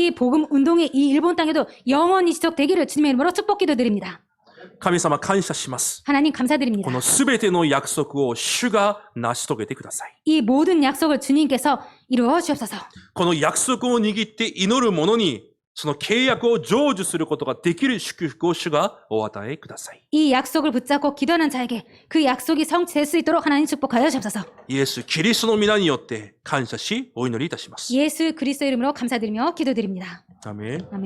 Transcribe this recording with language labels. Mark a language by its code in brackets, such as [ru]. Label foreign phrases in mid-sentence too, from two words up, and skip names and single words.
[ko] 이 복음 운동이 이 일본 땅에도 영원히 지속되기를 주님의 이름으로 축복 기도드립니다. [ja] 神様感謝します。 [ko] 하나님 [ja] こ [ko] 감사드립니다. [ja] のすべての約束を主が成し遂げてください。 [ko] 이 모든 약속을 주님께서 이루어 주옵소서. [ja] この約束を握って祈る者に、その契約を成就することができる祝福を主がお与えください。 [ko] 이 약속을 붙잡고 기도하는 자에게 그 약속이 성취될 수 있도록 하나님 축복하여 주옵소서. [ja] イエス・キリストの皆によって感謝し、お祈りいたします。 [ko] 예수 그리스도 이름으로 감사드리며 기도드립니다. 아멘. 아멘.